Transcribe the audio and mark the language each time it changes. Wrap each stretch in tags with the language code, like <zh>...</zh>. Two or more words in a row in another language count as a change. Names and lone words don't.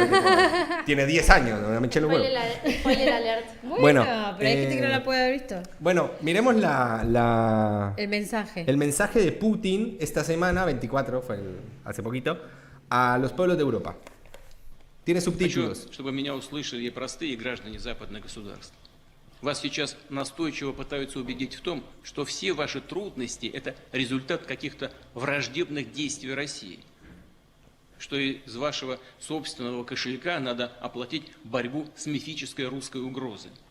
<es>Tiene 10 años, no me eché los huevos.</es> <en>Spoiler alert.</en> <es>Bueno, Bueno, pero hay gente que no la puede haber visto. Bueno, miremos El mensaje. el mensaje de Putin esta semana, 24, hace poquito, a los pueblos de Europa. Tiene</es> <ru>Хочу,</ru> <es>subtítulos.</es> <ru>чтобы меня услышали и простые граждане западных государств. Вас сейчас настойчиво пытаются убедить в том, что все ваши трудности – это результат каких-то враждебных действий России, что из вашего собственного кошелька надо оплатить борьбу с мифической русской угрозой.</ru>